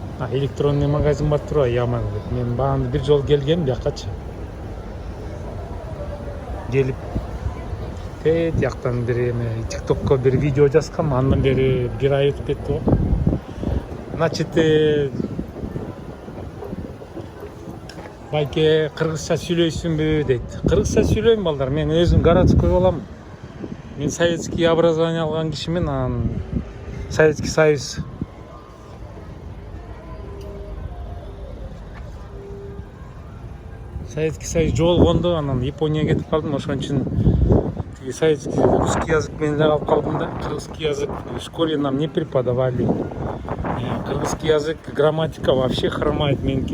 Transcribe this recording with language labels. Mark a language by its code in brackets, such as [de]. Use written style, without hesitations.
[ky] Электронный магазин бар тура, Яман деп. Мен бааны бир жол келгем бuyakачы. Келип тияктан бир эме TikTokко бир видео жазгам, андан бери 1 ай өтүп кетти го. Значит, байке кыргызча сүйлөйсүңбү дейт. Кыргызча сүйлөйм балдар. Мен өзүм городской балам. Мен советский образование алган кишимен, анан Советский Союз жоолгондо, анан Японияга кетип калдым. Ошон үчүн [ru] советский русский язык [ky] менен эле калып калдым да. [ru] Кыргызский язык в школе нам не преподавали. Кыргызский язык, грамматика вообще хромает [ky] меники.